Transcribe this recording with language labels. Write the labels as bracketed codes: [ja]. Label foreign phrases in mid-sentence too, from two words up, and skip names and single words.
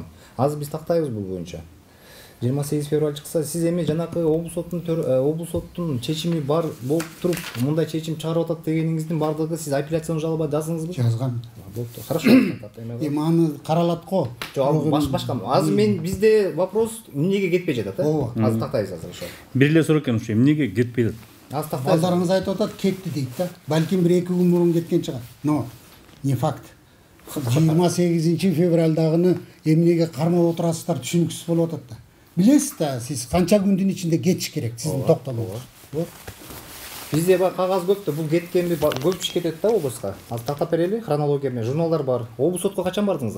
[ky] Азыр биз тактайбыз бул боюнча. 28 февраль чыкса, сиз эми жанакы облус соттун чечими бар болуп туруп, мындай чечим чыгарып атат дегениңиздин бардыгы сиз апелляцион жалоба жаздыңызбы? Жазгам. Болупту. Хорошо. Эми аны каралат го. Жок, башка. Азыр мен бизде вопрос эмнеге кетпей жатат, Азыр тактайбыз азыр ошо. Бир эле суроо экен ушу эмнеге кетпейт? Азыр тактайбыз. Балдарыңыз айтып атат, кетти дейт да. Балким 1-2 күн мурун кеткен чыгар. [ru] Но не факт. [ky] 28 февралдагыны эмнеге кармап отурасыздар түшүнүксүз болуп атат да. Билесиз да, сиз канча күндүн ичинде кетиш керек, сиздин токтолууңуз. Бизде бар кагаз көп да, бул кеткенби көп иш кетет да облуска. Азыр тактап берели, хронология менен журналдар бар. Облус сотко качан бардыңыздар?